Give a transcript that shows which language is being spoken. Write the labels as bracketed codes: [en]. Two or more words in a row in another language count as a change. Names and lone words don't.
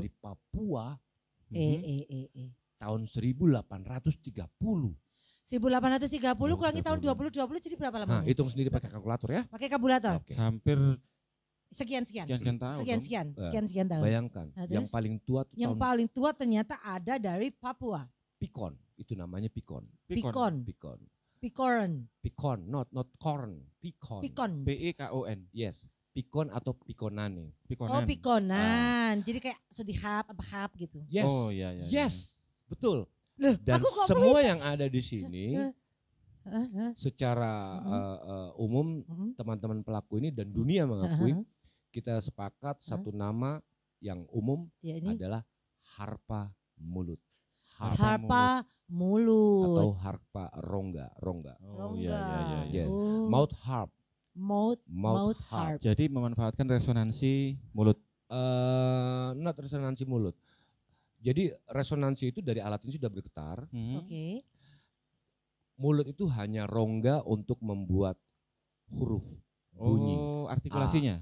[id] dari Papua tahun 1830. 1830 kurangi tahun 2020 jadi berapa Nah, lamanya? hitung sendiri pakai kalkulator ya. Pakai kabulator. Oke. Hampir Sekian. sekian tahun. Sekian tahun. Bayangkan, Nah, yang terus? paling tua tuh Yang tahun paling tua ternyata ada dari Papua. Pikon. Itu namanya Pikon. Pikon. Pikon. Pikon. [en] Pikon, not corn. Pikon. [id] Pikon. PIKON. Yes. Pikon atau Pikonane. Pikonan. Oh, pikonan. Jadi kayak sodihap apa hap gitu. Yes. Oh iya iya. Yes. Betul. Loh, Dan aku kok semua melintas? yang ada di sini Hah? secara umum teman-teman pelaku ini dan dunia mengakui kita sepakat satu nama yang umum Ya ini adalah harpa mulut. Harpa mulut. Atau harpa rongga. Oh iya. Yeah. Oh. [en] Mouth harp. Mouth harp. [id] Jadi memanfaatkan resonansi mulut. Not resonansi mulut. Jadi resonansi itu dari alat ini sudah bergetar. Oke. Mulut itu hanya rongga untuk membuat huruf bunyi. Oh, artikulasinya.